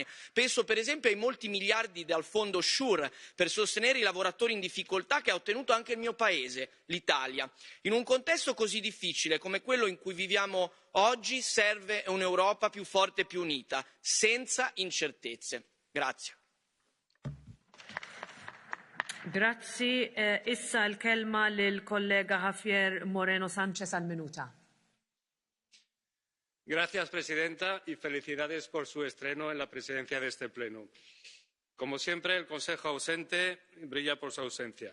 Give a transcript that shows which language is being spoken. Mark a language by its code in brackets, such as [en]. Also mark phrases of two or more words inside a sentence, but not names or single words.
[it] Penso per esempio ai molti miliardi dal fondo SURE per sostenere i lavoratori in difficoltà che ha ottenuto anche il mio paese, l'Italia. In un contesto così difficile come quello in cui viviamo oggi serve un'Europa più forte e più unita, senza incertezze. Grazie. [mt] Grazzi, issa l-kelma lill-kollega Javier Moreno Sánchez al-minuta. [es] Gracias, presidenta, y felicidades por su estreno en la presidencia de este pleno. Como siempre, el Consejo ausente brilla por su ausencia.